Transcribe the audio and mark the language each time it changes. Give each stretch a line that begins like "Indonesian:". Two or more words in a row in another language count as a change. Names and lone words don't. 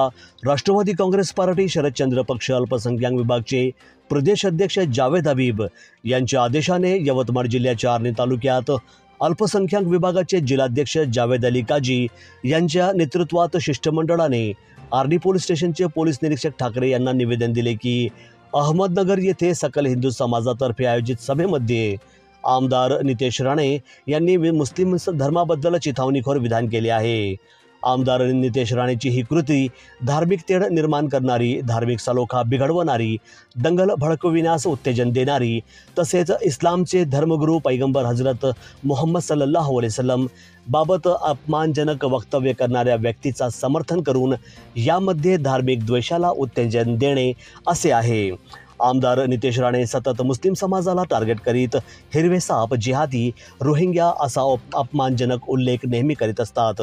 Marathi: राष्ट्रवादी काँग्रेस पार्टी शरदचंद्र पक्ष अल्पसंख्याक विभागचे प्रदेश अध्यक्ष जावेद हबीब यांच्या आदेशाने यवतमाळ जिल्ह्याच्या आर्णी तालुक्यात अल्पसंख्याक विभागाचे जिल्हाध्यक्ष जावेद अली काजी यांच्या नेतृत्वात शिष्टमंडळाने आर्णी
English: police station
Marathi: पोलीस निरीक्षक ठाकरे यांना निवेदन दिले की अहमदनगर येथे सकल हिंदू समाजातर्फे आयोजित सभेमध्ये आमदार नितेश राणे यांनी मुस्लिम धर्माबद्दल चिथावणीखोर विधान केले आहे. आमदार नितेश राणेची ही कृती धार्मिक तेढ निर्माण करणारी, धार्मिक सलोखा बिघडवणारी, दंगल भडकविण्यास उत्तेजन देणारी तसेच इस्लामचे धर्मगुरू पैगंबर हजरत मोहम्मद
Arabic: صلى الله عليه وسلم
Marathi: बाबत अपमानजनक वक्तव्य करणाऱ्या व्यक्तीचा समर्थन करून यामध्ये धार्मिक द्वेषाला उत्तेजन देणे असे आहे. आमदार नितेश राणे सतत मुस्लिम समाजाला टार्गेट करीत हिरवे साप, जिहादी, रोहिंग्या असा अपमानजनक उल्लेख नेहमी करीत असतात.